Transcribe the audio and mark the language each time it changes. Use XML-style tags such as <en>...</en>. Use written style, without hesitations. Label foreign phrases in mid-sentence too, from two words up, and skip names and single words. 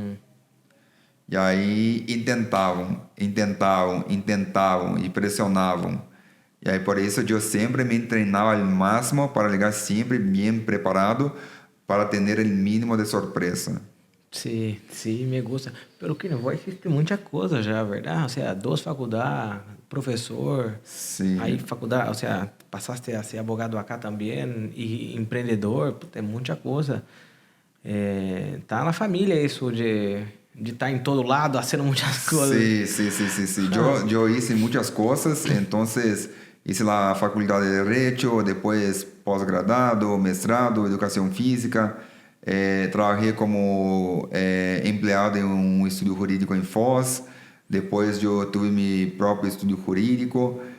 <es>Y ahí intentaban y presionaban. Y ahí por eso yo siempre me entrenaba al máximo para llegar siempre bien preparado para tener el mínimo de sorpresa. Sí, sí, me gusta. Pero que</es> <pt>não existe muita coisa já, verdade?</pt> <es>O sea,</es> <pt>2 faculdades, professor.</pt> <es>Sí.</es> <pt>Aí faculdade,</pt> <es>o sea,</es> <pt>passaste a ser abogado acá também e empreendedor. Puta, é muita coisa. Tá na família isso de estar em todo lado, fazendo muitas coisas.</pt> <es>Sí. Yo hice muchas cosas, entonces hice la facultad de Derecho, después posgrado, mestrado, educación física. Trabajé como empleado en un estudio jurídico en Foz. Después yo tuve mi propio estudio jurídico.</es>